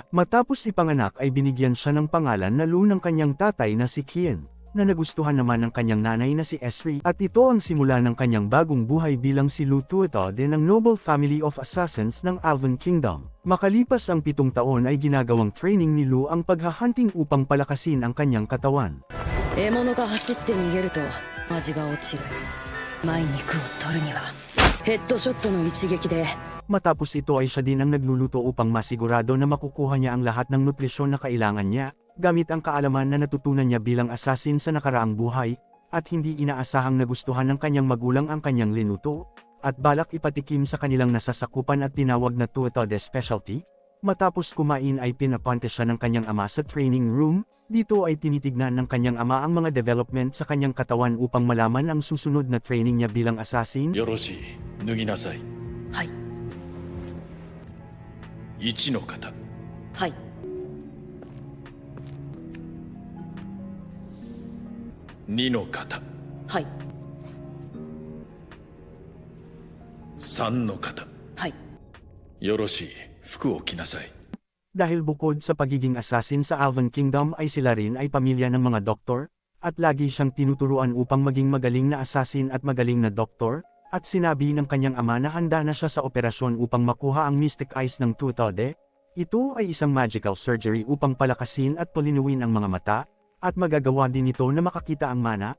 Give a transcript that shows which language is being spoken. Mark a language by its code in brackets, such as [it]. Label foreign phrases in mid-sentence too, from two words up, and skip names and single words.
[tl] Matapos ipanganak ay binigyan siya ng pangalan na Lu ng kanyang tatay na si Kian, na nagustuhan naman ng kanyang nanay na si Esri, at ito ang simula ng kanyang bagong buhay bilang si Lu Tuatha ng Noble Family of Assassins ng Alvan Kingdom. Makalipas ang 7 taon ay ginagawang training ni Lu ang paghahunting upang palakasin ang kanyang katawan. [ja] 獲物が走って逃げると味が落ちる。前肉を取るにはヘッドショットの一撃で。 [tl] Matapos ito ay siya din ang nagluluto upang masigurado na makukuha niya ang lahat ng nutrisyon na kailangan niya, gamit ang kaalaman na natutunan niya bilang assassin sa nakaraang buhay, at hindi inaasahang nagustuhan ng kanyang magulang ang kanyang linuto, at balak ipatikim sa kanilang nasasakupan at tinawag na Tuatha de Specialty. Matapos kumain ay pinapunta siya ng kanyang ama sa training room. Dito ay tinitignan ng kanyang ama ang mga development sa kanyang katawan upang malaman ang susunod na training niya bilang assassin. [ja] よろしい、脱ぎなさい。はい。 1の型、はい。 2の型、はい。 3の型。はい。よろしい、服を着なさい。 [tl] Dahil bukod sa pagiging assassin sa Alvan Kingdom ay sila rin ay pamilya ng mga doktor, at lagi siyang tinuturuan upang maging magaling na assassin at magaling na doktor, at sinabi ng kanyang ama na handa na siya sa operasyon upang makuha ang Mystic Eyes ng Tuatha De. Ito ay isang [en] magical surgery [tl] upang palakasin at palinuin ang mga mata, at magagawa din ito na makakita ang mana.